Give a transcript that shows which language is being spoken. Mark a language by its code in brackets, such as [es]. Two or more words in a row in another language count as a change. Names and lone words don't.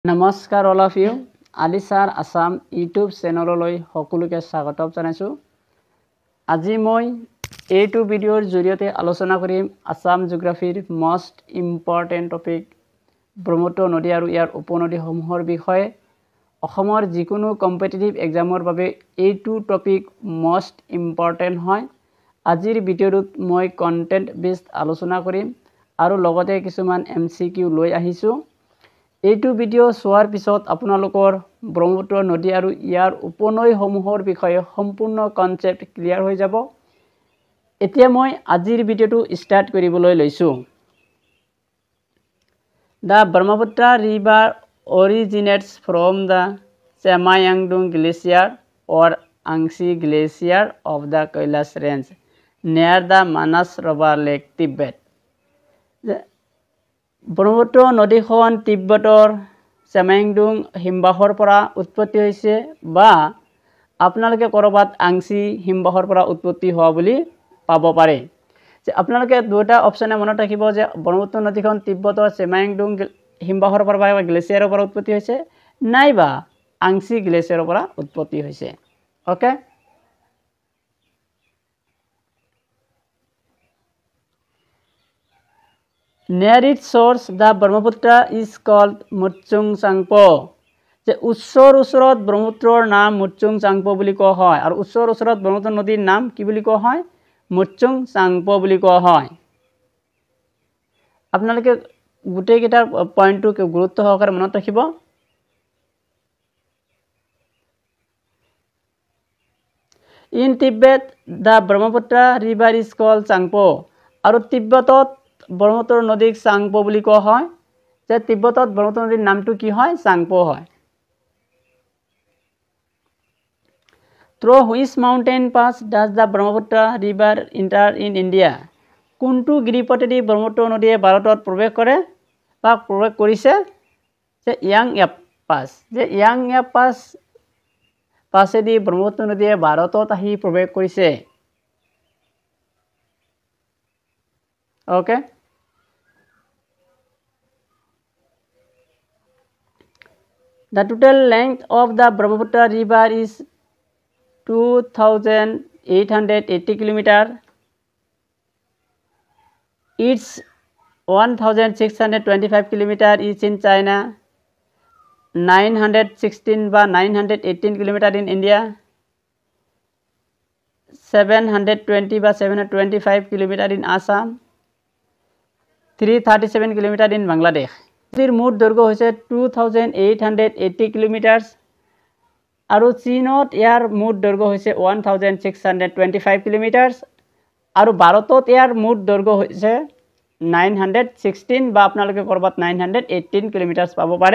[as] নমস্কাৰ [en] all of you [as] আলিছাৰ আসাম ইউটিউব চেনেললৈ সকলোকে স্বাগতম জনাইছো। আজি মই এইটো ভিডিঅ'ৰ জৰিয়তে আলোচনা কৰিম আসাম জিঅ'গ্ৰাফিৰ [en] most important [as] টপিক ব্ৰহ্মপুত্ৰ নদী আৰু ইয়াৰ উপনদীসমূহৰ বিষয়ে। অসমৰ যিকোনো [en] competitive exam [as] বাবে এইটো টপিক [en] most important [as] হয়। আজিৰ ভিডিঅ'টোত মই [en] content based [as] আলোচনা কৰিম আৰু লগতে কিছুমান MCQ লৈ আহিছো। এইটো ভিডিঅ' চোৱাৰ পিছত আপোনালোকৰ ব্ৰহ্মপুত্ৰ নদী আৰু ইয়াৰ উপনৈসমূহৰ বিষয়ে সম্পূৰ্ণ [en] concept clear [as] হৈ যাব। এতিয়া মই আজিৰ ভিডিঅ'টো ষ্টাৰ্ট কৰিবলৈ লৈছো। [en] The Brahmaputra river originates from the Samayangdung glacier or Angsi glacier of the Kailash range near the Manas River Lake, Tibet. [as] ব্ৰহ্মপুত্ৰ নদীখন তিব্বতৰ চামায়াংডুং হিমবাহৰ পৰা উৎপত্তি হৈছে বা আপোনালোকে কৰবাত আংসি হিমবাহৰ পৰা উৎপত্তি হোৱা বুলি পাব পাৰে। যে আপোনালোকে দুটা অপচনে মনত ৰাখিব যে ব্ৰহ্মপুত্ৰ নদীখন তিব্বতৰ চামায়াংডুং হিমবাহৰ পৰা বা গ্লেচিয়াৰৰ পৰা উৎপত্তি হৈছে নাইবা আংসি গ্লেচিয়াৰৰ পৰা উৎপত্তি হৈছে। [en] ওকে, near its source the Brahmaputra is called Muchung Changpo. [as] যে উচ্চৰ ওচৰত ব্ৰহ্মপুত্ৰৰ নাম মুচুং চাংপো বুলি কোৱা হয় আৰু উচ্চৰ ওচৰত ব্ৰহ্মপুত্ৰ নদীৰ নাম কি বুলি কোৱা হয়? মুচুং চাংপো বুলি কোৱা হয়। আপোনালোকে গোটেই কেইটা পইণ্টটো গুৰুত্ব সহকাৰে মনত ৰাখিব। [en] In Tibet the Brahmaputra river is called Changpo [as] আৰু তিব্বতত ব্ৰহ্মপুত্ৰ নদীক চাংপো বুলি কোৱা হয়। যে তিব্বতত ব্ৰহ্মপুত্ৰ নদীৰ নামটো কি হয়? চাংপো হয়। [en] Through which mountain pass does the Brahmaputra river enter in India? [as] কোনটো গিৰিপথেদি ব্ৰহ্মপুত্ৰ নদীয়ে ভাৰতত প্ৰৱেশ কৰে বা প্ৰৱেশ কৰিছে? যে ইয়াংয়াপ পাছ। যে ইয়াংয়াপ পাছ পাছেদি ব্ৰহ্মপুত্ৰ নদীয়ে ভাৰতত আহি প্ৰৱেশ কৰিছে। [en] ওকে, the total length of the Brahmaputra river is 2880 kilometer. Its 1625 kilometer is in China, 916 বা 918 kilometer in India, 720 বা 725 kilometer in Assam, 337 kilometer in Bangladesh. [as] নদীৰ মুঠ দৈৰ্ঘ্য হৈছে 2880 কিলোমিটাৰ আৰু চীনত ইয়াৰ মুঠ দৈৰ্ঘ্য হৈছে 1625 কিলোমিটাৰ আৰু ভাৰতত ইয়াৰ মুঠ দৈৰ্ঘ্য হৈছে 916 বা আপোনালোকে কৰবাত 918 কিলোমিটাৰ পাব পাৰে।